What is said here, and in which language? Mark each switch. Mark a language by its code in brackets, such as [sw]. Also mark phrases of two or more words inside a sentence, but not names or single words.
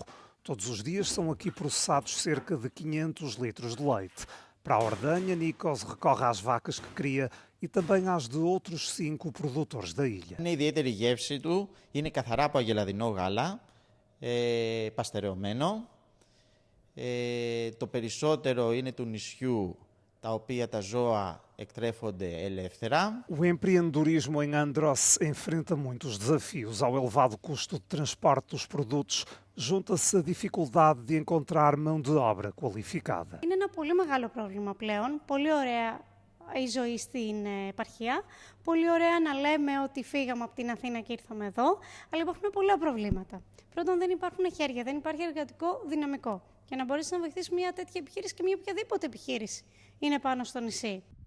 [pt] Todos os dias são aqui processados cerca de 500 litros de leite. Para a ordenha, Nikos recorre às vacas que cria e também às de outros 5 produtores da ilha. [el] Είναι ιδιαίτερη γεύση του, είναι καθαρά από αγελαδινό γάλα, παστερεωμένο. Το περισσότερο είναι του νησιού, τα οποία τα ζώα εκτρέφονται ελεύθερα. [pt] O empreendedorismo em Andros enfrenta muitos desafios. Ao elevado custo de transporte dos produtos, junta-se a dificuldade de encontrar mão de obra qualificada. [el] Είναι ένα πολύ μεγάλο πρόβλημα πλέον. Πολύ ωραία η ζωή στην επαρχία. Πολύ ωραία να λέμε ότι φύγαμε από την Αθήνα και ήρθαμε εδώ, αλλά υπάρχουν πολλά προβλήματα. Πρώτον, δεν υπάρχουν χέρια, δεν υπάρχει εργατικό δυναμικό. Για να μπορέσει να βοηθήσει μια τέτοια επιχείρηση και μια οποιαδήποτε επιχείρηση είναι πάνω στο νησί.